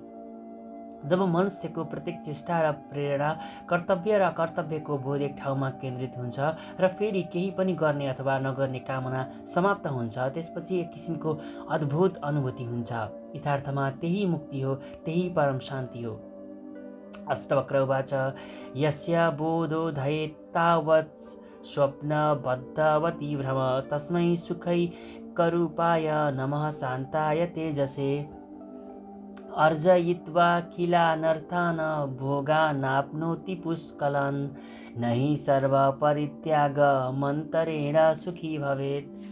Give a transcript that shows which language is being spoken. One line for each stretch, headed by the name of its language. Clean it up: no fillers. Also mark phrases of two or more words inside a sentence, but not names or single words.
Nepali: जब मनुष्यको प्रत्येक चेष्टा र प्रेरणा कर्तव्य र कर्तव्यको बोध एक ठाउँमा केन्द्रित हुन्छ र फेरि केही पनि गर्ने अथवा नगर्ने कामना समाप्त हुन्छ, त्यसपछि एक किसिमको अद्भुत अनुभूति हुन्छ। यथार्थमा त्यही मुक्ति हो, त्यही परम शान्ति हो।
Sanskrit: अष्टवक्र उवाच यस्य बोधोदयेत् तावत् स्वप्नबद्धवती भ्रम तस्मै सुखैकरूपाय नमः शान्ताय तेजसे अर्जयित्वा किलानर्थान् भोगानाप्नोति पुष्कलान् न हि सर्वपरित्यागमन्तरेण सुखी भवेत्।